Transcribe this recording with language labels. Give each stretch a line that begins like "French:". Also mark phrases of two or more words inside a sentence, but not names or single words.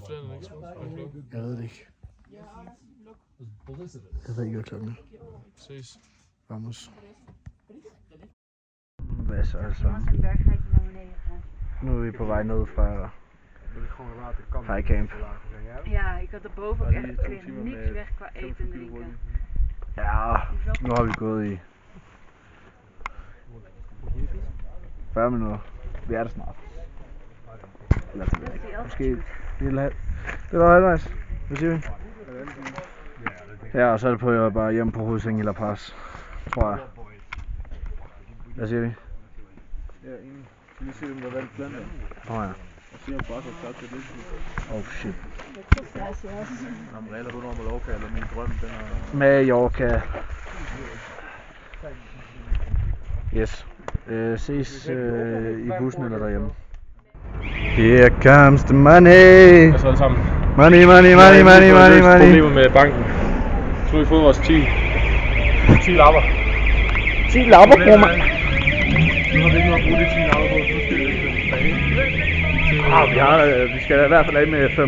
Danish: Er Flanderen ikke slut? Jeg ved det ikke. Jeg ved ikke, hvad klokken er. Ses. Vamos. Hvad så altså? Nu er vi på vej ned fra Highcamp.
Dutch: Ja, ik had erboven ook echt weer niks weg qua eten en drinken.
Danish: Ja, nu har vi gået i 40 minutter. Vi er der snart. Eller det ved jeg ikke. Måske det var halvvejs. Hvad siger vi? Ja, og så er det på bare hjem på hovedsengen i La Paz, tror jeg. Hvad siger vi? Ja, enig. Skal vi se, om der er valgt Flandern? Åh ja. Og se, om bare så klart til det.
English: Oh shit.
Danish: Om regler på Mallorca, eller min drøm, den er... Mallorca. Yes. Ses i bussen eller derhjemme.
English: Here comes the money.
Danish: Altså alle sammen.
English: Money, money, money, money, money, money.
Danish: Problemer med banken. Så har vi fået vores 10 lapper. 10 lapper på mig. Nu har vi ikke noget at bruge de 10 lapper på, så nu skal vi ikke tilbage. Vi skal i hvert fald af med 5.